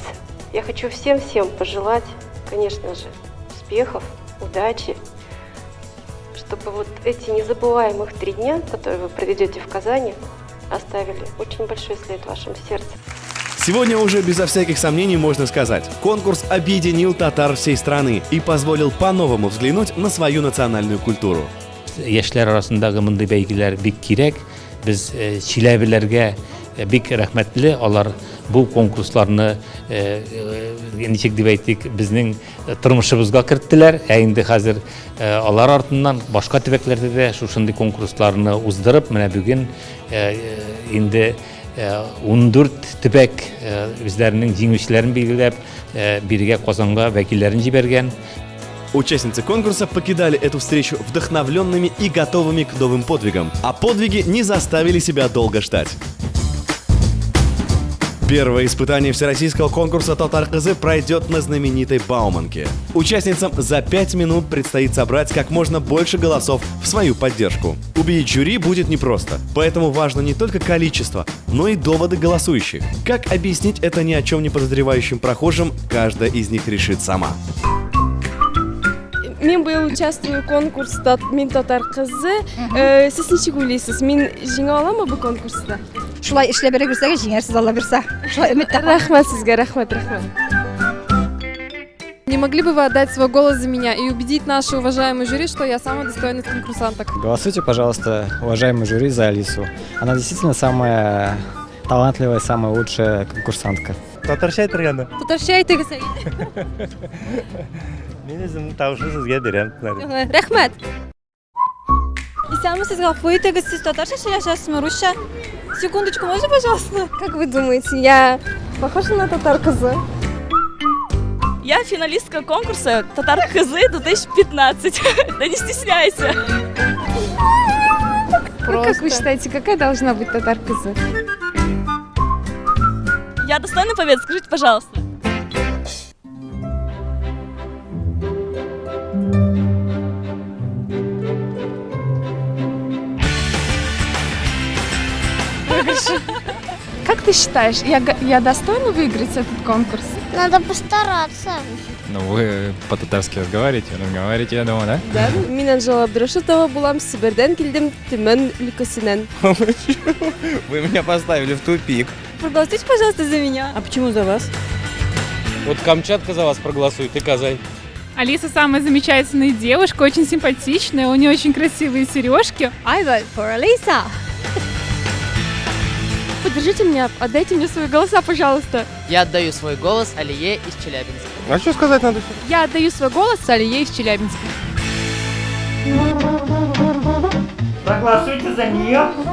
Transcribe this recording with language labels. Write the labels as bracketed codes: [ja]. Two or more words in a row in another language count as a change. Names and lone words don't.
[ru] Я хочу всем пожелать, конечно же, успехов, удачи, чтобы вот эти незабываемых 3 дня, которые вы проведете в Казани, оставили очень большой след в вашем сердце. Сегодня уже безо всяких сомнений можно сказать, конкурс объединил татар всей страны и позволил по-новому взглянуть на свою национальную культуру. [tt] Яшьләр арасындагы мондый бәйгеләр бик кирәк. Без Чиләбиләргә бик рәхмәтле. Алар бу конкурсларны ничек дип әйтик, безнең тормышыбызга керттеләр. Инде хәзер алар артыннан башка төбәкләрдә дә шушындый конкурсларны уздырып, менә бүген инде 14 төбәк үзләренең җиңүчеләрен билгеләп, биргә Казанга вәкилләрен җибәргән. [ru] Участницы конкурса покидали эту встречу вдохновленными и готовыми к новым подвигам, а подвиги не заставили себя долго ждать. Первое испытание всероссийского конкурса «Татар-кызы» пройдет на знаменитой Бауманке. Участницам за 5 минут предстоит собрать как можно больше голосов в свою поддержку. Убедить жюри будет непросто, поэтому важно не только количество, но и доводы голосующих. Как объяснить это ни о чем не подозревающим прохожим, каждая из них решит сама. [tt] Мен быйыл участвую конкурста «Мин татар кызы». Сез ничек уйлыйсыз? Мин җиңә аламмы бу конкурста? Шулай эшләп бере күрсәгез җиңәрсез Алла бирсә. Шулай өметтә. Рәхмәт сезгә, рәхмәт. [ru] Не могли бы вы отдать свой голос за меня и убедить нашу уважаемую жюри, что я самая достойная из конкурсанток? Голосуйте, пожалуйста, уважаемый жюри, за Алису. Она действительно самая талантливая, самая лучшая конкурсантка. [tt] Татарча әйтергәндә. Татарча әйтегез. Мин үзем тавышны сезгә бирәм. Рәхмәт. Исәнмесез, гафу итегез, сез татарча сөйләшәсезме, русча? [ru] Секундочку, можно, пожалуйста? Как вы думаете, я похожа на татар-кызы? Я финалистка конкурса «Татар-кызы 2015». Да не стесняйся. Как вы считаете, какая должна быть татар-кызы? Я достойна победы, скажите, пожалуйста. Как ты считаешь, я достойна выиграть этот конкурс? Надо постараться. Ну, вы по-татарски разговариваете, я думаю, да? [tt] Да, мин Анжела Абдрашитова булам, Себердән килдем, Төмән өлкәсеннән. [ru] Вы меня поставили в тупик. Проголосуйте, пожалуйста, за меня. А почему за вас? Вот Камчатка за вас проголосует и Казань. Алиса самая замечательная девушка, очень симпатичная, у нее очень красивые сережки. [en] I vote for Alisa. [ru] Поддержите меня, отдайте мне свои голоса, пожалуйста. Я отдаю свой голос Алие из Челябинска. А что сказать надо? Я отдаю свой голос Алие из Челябинска. Проголосуйте за нее.